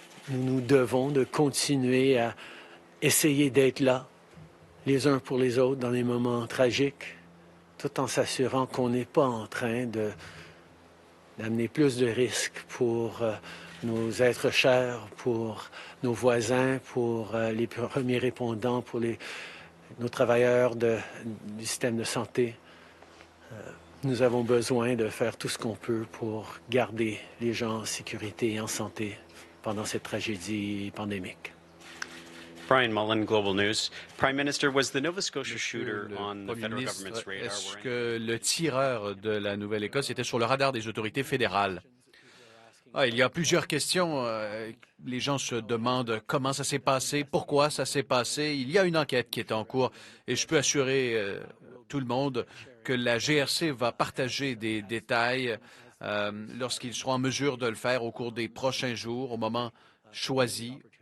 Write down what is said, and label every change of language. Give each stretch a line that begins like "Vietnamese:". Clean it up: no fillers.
French: Nous devons de continuer à essayer d'être là, les uns pour les autres, dans les moments tragiques, tout en s'assurant qu'on n'est pas en train d'amener plus de risques pour nos êtres chers, pour nos voisins, pour les premiers répondants, pour nos travailleurs du système de santé. Nous avons besoin de faire tout ce qu'on peut pour garder les gens en sécurité et en santé pendant cette tragédie pandémique.
English: Brian Mullen, Global News. Prime Minister, was the Nova Scotia shooter on the federal government's radar?
French: Est-ce que le tireur de la Nouvelle-Écosse était sur le radar des autorités fédérales? Il y a plusieurs questions. Les gens se demandent comment ça s'est passé, pourquoi ça s'est passé. Il y a une enquête qui est en cours et je peux assurer tout le monde que la GRC va partager des détails lorsqu'ils seront en mesure de le faire au cours des prochains jours, au moment choisi.